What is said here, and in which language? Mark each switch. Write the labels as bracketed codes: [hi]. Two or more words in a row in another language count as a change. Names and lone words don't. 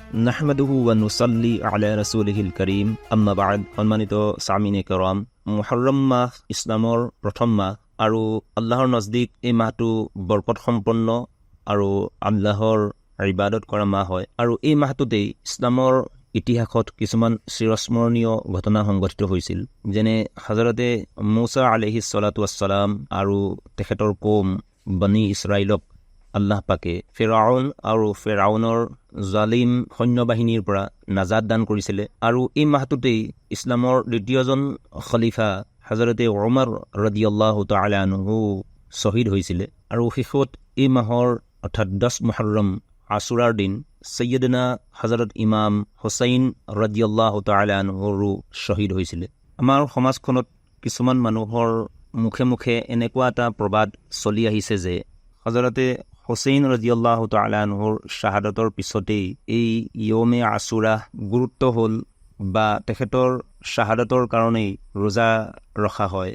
[ar] نحمده ونصلي على رسوله الكريم أما بعد. [as] সম্মানিত সামিনে কেৰাম, মুহৰ্ৰম মাহ ইছলামৰ প্ৰথম মাহ আৰু আল্লাহৰ নজদিক এই মাহটো বৰকত সম্পন্ন আৰু আল্লাহৰ ইবাদত কৰা মাহ হয়। আৰু এই মাহটোতেই ইছলামৰ ইতিহাসত কিছুমান চিৰস্মৰণীয় ঘটনা সংঘটিত হৈছিল, যেনে হজৰতে মুছা [ar] عليه الصلاة والسلام [as] আৰু তেখেতৰ কৌম বনি ইছৰাইলক আল্লাহ পাকে ফেৰাউনৰ জালিম সৈন্যবাহিনীৰ পৰা নাজাত দান কৰিছিলে। আৰু এই মাহটোতেই ইছলামৰ দ্বিতীয়জন খলিফা হজৰতে উমৰ [ar] رضي الله تعالى عنه [as] শ্বহীদ হৈছিলে। আৰু শেষত এই মাহৰ অৰ্থাৎ 10 মুহৰ্ৰম আশুৰাৰ দিন সৈয়দনা হজৰত ইমাম হুছেইন [ar] رضي الله تعالى عنه [as] শ্বহীদ হৈছিলে। আমাৰ সমাজখনত কিছুমান মানুহৰ মুখে মুখে এনেকুৱা এটা প্ৰবাদ চলি আহিছে যে হজৰতে হুছেইন [ar] رضي الله تعالى عنه [as] শ্বাহাদতৰ পিছতেই এই ইয়মে আশুৰা গুৰুত্ব হ'ল, বা তেখেতৰ শ্বাহাদতৰ কাৰণেই ৰোজা ৰখা হয়।